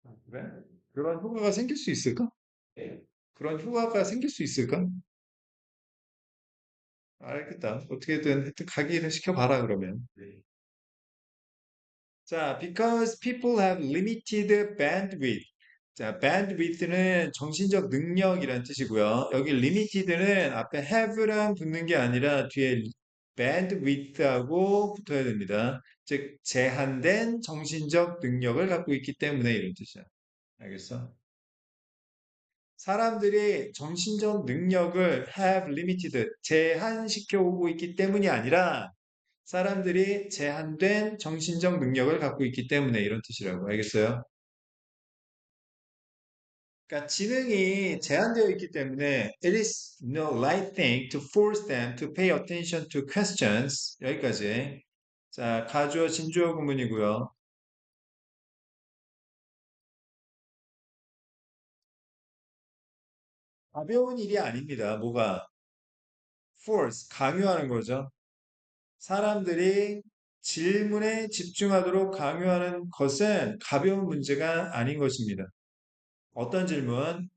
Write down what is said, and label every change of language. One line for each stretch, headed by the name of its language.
Korean: 그래? 그런 효과가 생길 수 있을까? 그런 효과가 생길 수 있을까? 알겠다. 어떻게든 하여튼 가기를 시켜봐라 그러면.
English: 자, because people have limited bandwidth.
Korean: 자, bandwidth는 정신적 능력이란 뜻이고요. 여기 limited는 앞에 have랑 붙는 게 아니라 뒤에 bandwidth하고 붙어야 됩니다. 즉, 제한된 정신적 능력을 갖고 있기 때문에 이런 뜻이야. 알겠어? 사람들이 정신적 능력을 have limited, 제한시켜 오고 있기 때문이 아니라 사람들이 제한된 정신적 능력을 갖고 있기 때문에 이런 뜻이라고. 알겠어요? 그러니까 지능이 제한되어 있기 때문에
English: it is no light thing to force them to pay attention to questions.
Korean: 여기까지. 자, 가주어 진주어 구문이고요. 가벼운 일이 아닙니다. 뭐가? force, 강요하는 거죠. 사람들이 질문에 집중하도록 강요하는 것은 가벼운 문제가 아닌 것입니다. 어떤 질문?